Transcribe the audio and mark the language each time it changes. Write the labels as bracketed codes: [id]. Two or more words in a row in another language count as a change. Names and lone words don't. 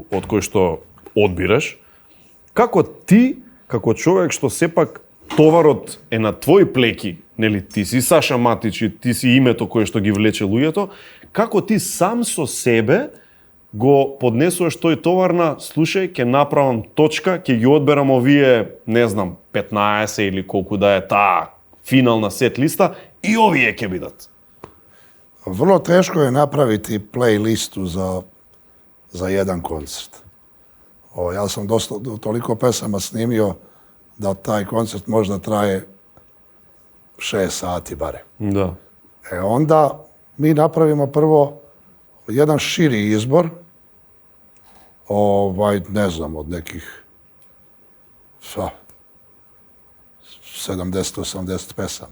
[mk] од кои што одбираш, како ти, како човек што сепак товарот е на твои плеки, нели, ти си Саша Матич и ти си името кое што ги влече луѓето, како ти сам со себе го поднесуваш тој товар на, слушај, ќе направам точка, ќе ги одберам овие, не знам, 15 или колку да е таа финална сет листа и овие ќе бидат. [sr] Vrlo teško je napraviti playlistu za jedan koncert. Ja sam toliko pesama snimio da taj koncert možda traje 6 sati bare. Da. Onda mi napravimo prvo jedan širi izbor, ne znam, od nekih 70-80 pesama.